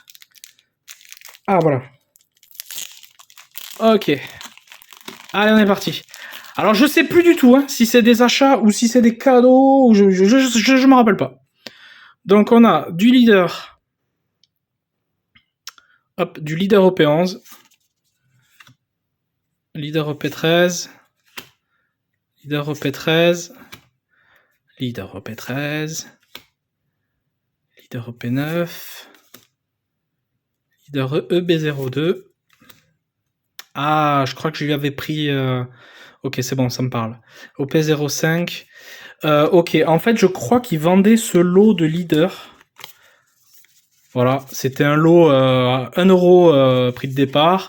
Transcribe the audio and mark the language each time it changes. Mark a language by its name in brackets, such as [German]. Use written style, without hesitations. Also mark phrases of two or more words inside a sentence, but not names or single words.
[French] Ah, voilà. Ok. Allez, on est parti. Alors, je sais plus du tout hein, si c'est des achats ou si c'est des cadeaux, ou je me rappelle pas. Donc, on a du leader. Hop, du leader OP11. Leader OP13. Leader OP13. Leader OP13. Leader OP9. Leader EB02. Ah, je crois que je lui avais pris... Ok, c'est bon, ça me parle. OP05. Ok, en fait, je crois qu'il vendait ce lot de leader. Voilà, c'était un lot 1 euro prix de départ.